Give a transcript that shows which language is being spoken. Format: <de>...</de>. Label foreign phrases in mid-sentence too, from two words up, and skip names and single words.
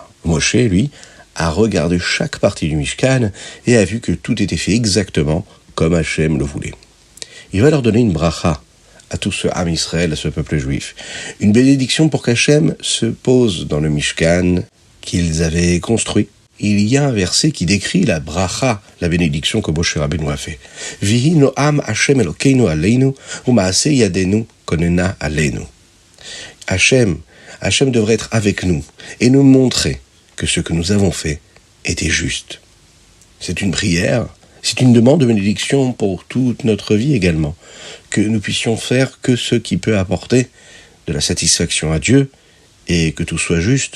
<fr>Moshe, lui, a regardé chaque partie du Mishkan et a vu que tout était fait exactement comme Hachem le voulait. Il va leur donner une bracha à tout ce</fr> <he>עם ישראל,</he> <fr>à ce peuple juif. Une bénédiction pour qu'Hachem se pose dans le Mishkan qu'ils avaient construit. Il y a un verset qui décrit la bracha, la bénédiction que Moshe Rabbeinu a fait.</fr> <he>ויהי נועם ה' אלוהינו עלינו ומעשה ידינו כוננה עלינו.</he> <fr>Hachem devrait être avec nous et nous montrer que ce que nous avons fait était juste. C'est une prière. C'est une demande de bénédiction pour toute notre vie également, que nous puissions faire que ce qui peut apporter de la satisfaction à Dieu et que tout soit juste.</fr>